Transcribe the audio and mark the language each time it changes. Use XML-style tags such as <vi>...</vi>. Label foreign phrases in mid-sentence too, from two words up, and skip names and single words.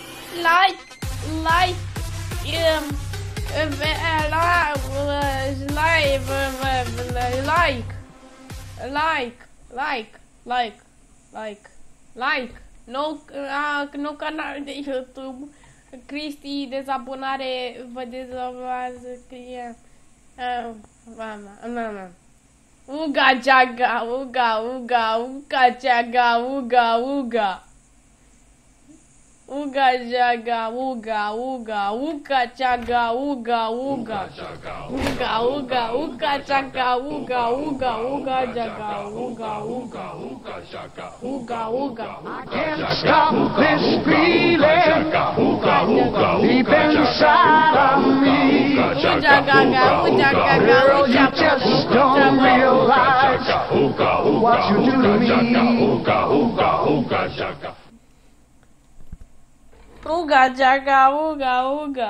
<en>like, like, like,</en> <ro>nou canal de YouTube, Cristi, dezabonare, vă dezabonează, scrie, mama, uga, jaga, uga, jaga, uga. Uga jaga uga chaga uga chaga uga jaga uga.</ro> <en>I can't stop this feeling deep inside of me. Girl, you just don't realize what you do to me. Uga jaga uga.</en>